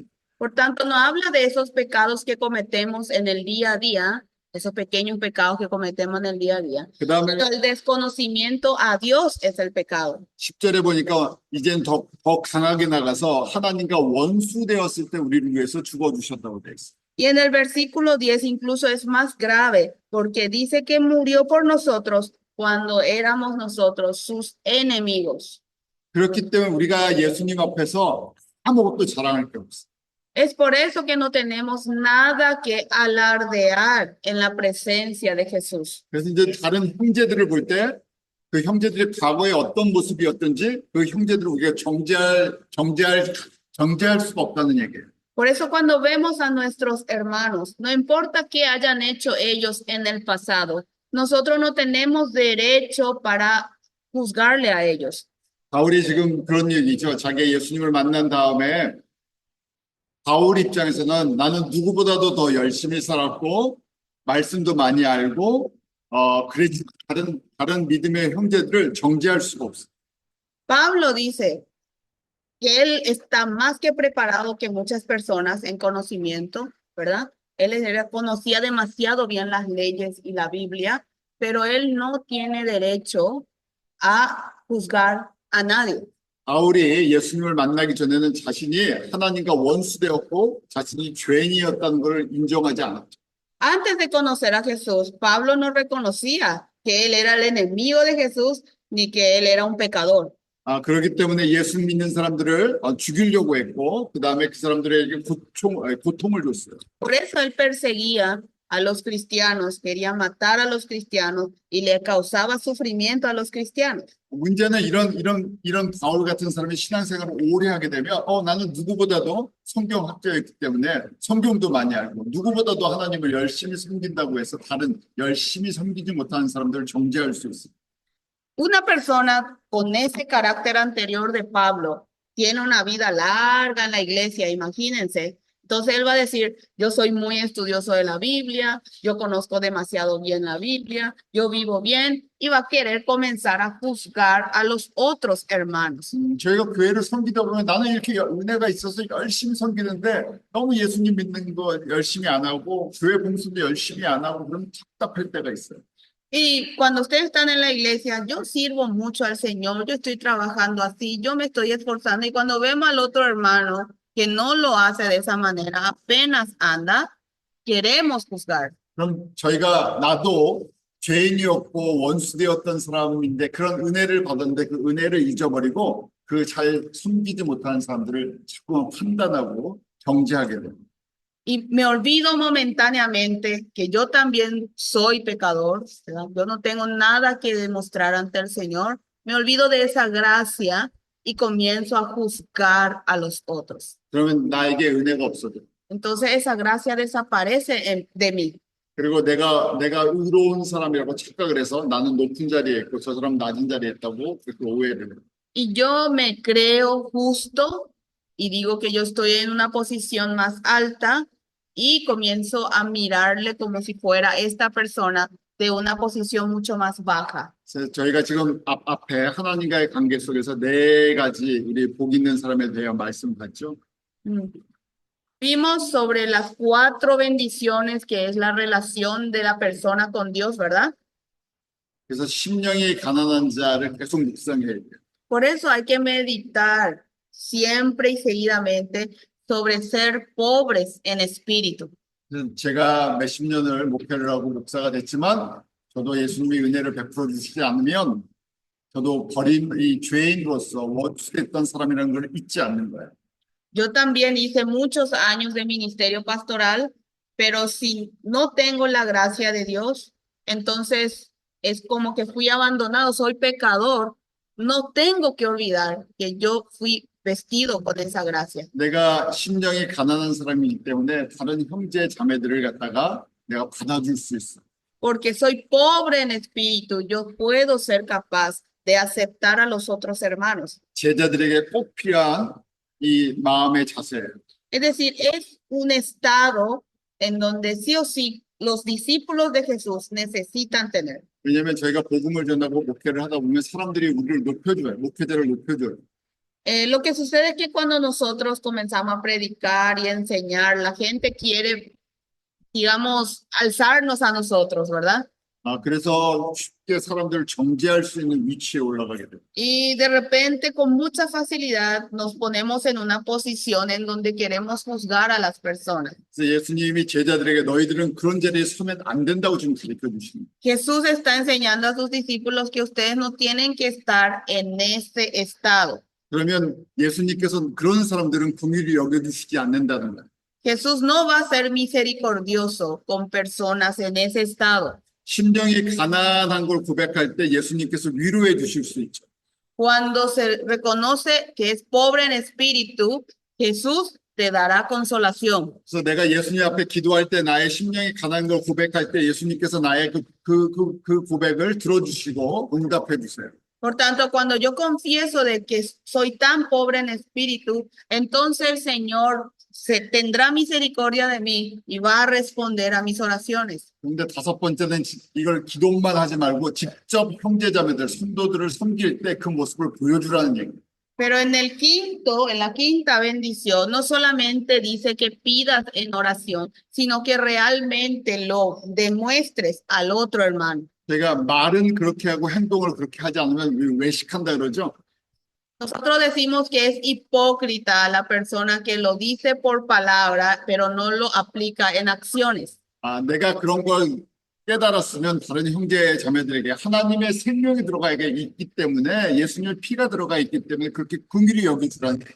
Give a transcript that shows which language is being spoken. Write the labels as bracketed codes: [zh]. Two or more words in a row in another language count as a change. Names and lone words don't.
[es] Por tanto, no habla de esos pecados que cometemos en el día a día, esos pequeños pecados que cometemos en el día a día. [ko] 그 다음에 [es] Pero el desconocimiento a Dios es el pecado. [ko] 10절에 보니까 이젠 더 강하게 나가서 하나님과 원수 되었을 때 우리를 위해서 죽어주셨다고 돼 있어요. [es] Y en el versículo 10 incluso es más grave, porque dice que murió por nosotros cuando éramos nosotros sus enemigos. [ko] 그렇기 때문에 우리가 예수님 앞에서 아무것도 자랑할 게 없어요. [es] Es por eso que no tenemos nada que alardear en la presencia de Jesús. [ko] 그래서 이제 다른 형제들을 볼 때 그 형제들의 과거에 어떤 모습이었든지 그 형제들을 우리가 정죄할 수가 없다는 얘기예요. [es] Por eso cuando vemos a nuestros hermanos, no importa qué hayan hecho ellos en el pasado, nosotros no tenemos derecho para juzgarle a ellos. [ko] 바울이 지금 그런 얘기죠. 자기 예수님을 만난 다음에 바울 입장에서는 나는 누구보다도 더 열심히 살았고 말씀도 많이 알고 그래서 다른 믿음의 형제들을 정죄할 수가 없어요. [es] Pablo dice que él está más que preparado que muchas personas en conocimiento, ¿verdad? Conocía demasiado bien las leyes y la Biblia, pero él no tiene derecho a juzgar a nadie. [ko] 바울이 예수님을 만나기 전에는 자신이 하나님과 원수되었고 자신이 죄인이었다는 걸 인정하지 않았죠. [es] Antes de conocer a Jesús, Pablo no reconocía que él era el enemigo de Jesús ni que él era un pecador. [ko] 그렇기 때문에 예수 믿는 사람들을 죽이려고 했고 그 다음에 그 사람들에게 고통을 줬어요. [es] Por eso él perseguía a los cristianos, quería matar a los cristianos y le causaba sufrimiento a los cristianos. [ko] 문제는 이런 바울 같은 사람이 신앙생활을 오래 하게 되면 나는 누구보다도 성경학자였기 때문에 성경도 많이 알고 누구보다도 하나님을 열심히 섬긴다고 해서 다른 열심히 섬기지 못하는 사람들을 정죄할 수 있어요. [es] una persona con ese carácter anterior de Pablo tiene una vida larga en la iglesia, imagínense. Entonces él va a decir, yo soy muy estudioso de la Biblia, yo conozco demasiado bien la Biblia, yo vivo bien, y va a querer comenzar a juzgar a los otros hermanos. [ko] 저희가 교회를 섬기다 보면 나는 이렇게 은혜가 있어서 열심히 섬기는데 너무 예수님 믿는 거 열심히 안 하고 교회 봉사도 열심히 안 하고 그럼 답답할 때가 있어요. [es] Y cuando ustedes están en la iglesia, yo sirvo mucho al Señor, yo estoy trabajando así, yo me estoy esforzando, y cuando vemos al otro hermano que no lo hace de esa manera, apenas anda, queremos juzgar. [ko] 그럼 저희가 나도 죄인이었고 원수되었던 사람인데 그런 은혜를 받았는데 그 은혜를 잊어버리고 그 잘 숨기지 못하는 사람들을 자꾸 판단하고 정죄하게 돼요. [es] Y me olvido momentáneamente que yo también soy pecador, ¿verdad? Yo no tengo nada que demostrar ante el Señor. Me olvido de esa gracia y comienzo a juzgar a los otros. [ko] 그러면 나에게 은혜가 없어져. [es] Entonces esa gracia desaparece de mí. [ko] 그리고 내가 의로운 사람이라고 착각을 해서 나는 높은 자리에 있고 저 사람 낮은 자리에 있다고 그렇게 오해를 해요. [es] Y yo me creo justo y digo que yo estoy en una posición más alta y comienzo a mirarle como si fuera esta persona de una posición mucho más baja. [ko] 그래서 저희가 지금 앞에 하나님과의 관계 속에서 네 가지 우리 복 있는 사람에 대해 말씀받죠. Mm. [es] Vimos sobre las 4 bendiciones que es la relación de la persona con Dios, ¿verdad? [ko] 그래서 심령이 가난한 자를 계속 묵상해야 돼요. [es] Por eso hay que meditar siempre y seguidamente sobre ser pobres en espíritu. [ko] 그래서 제가 몇십 년을 목회를 하고 목사가 됐지만 저도 예수님의 은혜를 베풀어 주시지 않으면 저도 버린 이 죄인으로서 원수됐던 사람이라는 걸 잊지 않는 거예요. [es] Yo también hice muchos años de ministerio pastoral, pero si no tengo la gracia de Dios, entonces es como que fui abandonado, soy pecador. No tengo que olvidar que yo fui vestido con esa gracia. [ko] 내가 심령이 가난한 사람이기 때문에 다른 형제 자매들을 갖다가 내가 받아줄 수 있어. [es] Porque soy pobre en espíritu, yo puedo ser capaz de aceptar a los otros hermanos. [ko] 제자들에게 꼭 필요한 이 마음의 자세예요. [es] Es decir, es un estado en donde sí o sí los discípulos de Jesús necesitan tener. [ko] 왜냐하면 저희가 복음을 전하고 목회를 하다 보면 사람들이 우리를 높여줘요. 목회자를 높여줘요. [es] Lo que sucede es que cuando nosotros comenzamos a predicar y a enseñar, la gente quiere, digamos, alzarnos a nosotros, ¿verdad? [ko] 그래서 쉽게 사람들을 정죄할 수 있는 위치에 올라가게 돼요. [es] Y de repente, con mucha facilidad, nos ponemos en una posición en donde queremos juzgar a las personas. [ko] 그래서 예수님이 제자들에게 너희들은 그런 자리에 서면 안 된다고 지금 가르쳐 주시는 거예요. [es] Jesús está enseñando a sus discípulos que ustedes no tienen que estar en ese estado. [ko] 그러면 예수님께서 그런 사람들은 긍휼히 여겨주시지 않는다는 거예요. [es] Jesús no va a ser misericordioso con personas en ese estado. [ko] 심령이 가난한 걸 고백할 때 예수님께서 위로해 주실 수 있죠. [es] Cuando se reconoce que es pobre en espíritu, Jesús te dará consolación. [ko] 그래서 내가 예수님 앞에 기도할 때 나의 심령이 가난한 걸 고백할 때 예수님께서 나의 그 고백을 들어주시고 응답해 주세요. [es] Por tanto, cuando yo confieso de que soy tan pobre en espíritu, entonces el Señor tendrá misericordia de mí y va a responder a mis oraciones. [ko] 근데 다섯 번째는 이걸 기도만 하지 말고 직접 형제자매들, 성도들을 섬길 때 그 모습을 보여주라는 얘기예요. [es] Pero en la quinta bendición, no solamente dice que pidas en oración, sino que realmente lo demuestres al otro hermano. [ko] 제가 말은 그렇게 하고 행동을 그렇게 하지 않으면 외식한다 그러죠. [es] Nosotros decimos que es hipócrita la persona que lo dice por palabra, pero no lo aplica en acciones. [ko] 내가 그런 걸 깨달았으면 다른 형제 자매들에게 하나님의 생명이 들어가 있기 때문에 예수님의 피가 들어가 있기 때문에 그렇게 긍휼히 여겨주라는 거예요.